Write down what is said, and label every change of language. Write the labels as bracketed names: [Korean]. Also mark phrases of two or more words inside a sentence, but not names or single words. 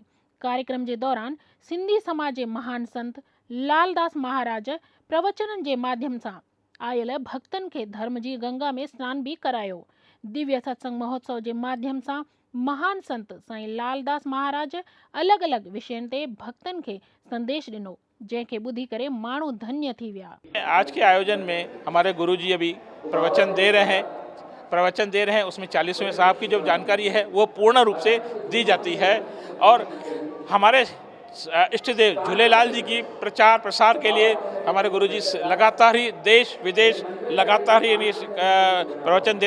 [Sindhi] कार्यक्रम जे दौरान सिंधी समाज जे महान संत लालदास महाराज प्रवचनन जे माध्यम सां आयल भक्तन खे धर्म जी गंगा में स्नान भी करायो। दिव्य सत्संग महोत्सव [Hindi] के माध्यम से [Sindhi] महान संत साईं लालदास महाराज अलग अलग विषयन ते भक्तन के संदेश दिनो, जैके बुद्धि करे मानू धन्य थी विया। [Hindi] आज के आयोजन में हमारे गुरुजी अभी प्रवचन दे रहे हैं उसमें 40वें साहब की जो जानकारी है वो पूर्ण रूप से दी जाती है और हमारे इष्ट देव झूलेलाल जी की प्रचार प्रसार के लिए हमारे गुरुजी लगातार ही देश विदेश लगातार ही प्रवचन देते हैं।